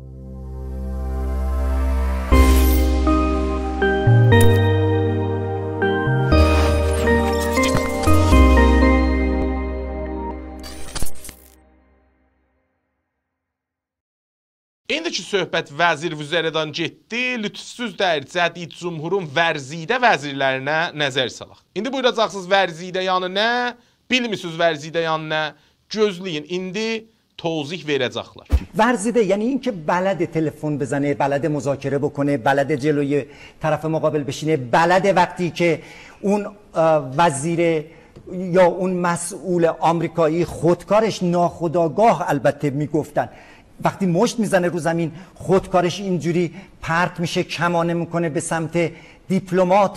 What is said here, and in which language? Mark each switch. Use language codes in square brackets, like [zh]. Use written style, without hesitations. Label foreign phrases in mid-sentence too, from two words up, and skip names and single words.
[az] İndiki söhbət vəzir vüzərədən getdi, lütfsüz dəyir cədid cumhurun vərzidə vəzirlərinə nəzər salaq. İndi buyuracaqsınız vərzidə yanı nə? Bilmisiniz vərzidə yanı nə? Gözləyin, indi توضیح verəcəklər. [fa] ورزیده یعنی این که بلد تلفن بزنه، بلد مذاکره بکنه، بلد جلوی طرف مقابل بشینه، بلد وقتی که اون وزیر یا اون مسئول آمریکایی خودکارش ناخودآگاه البته میگفتن وقتی مشت میزنه رو زمین خودکارش اینجوری پرت میشه، کمانه میکنه به سمت دیپلمات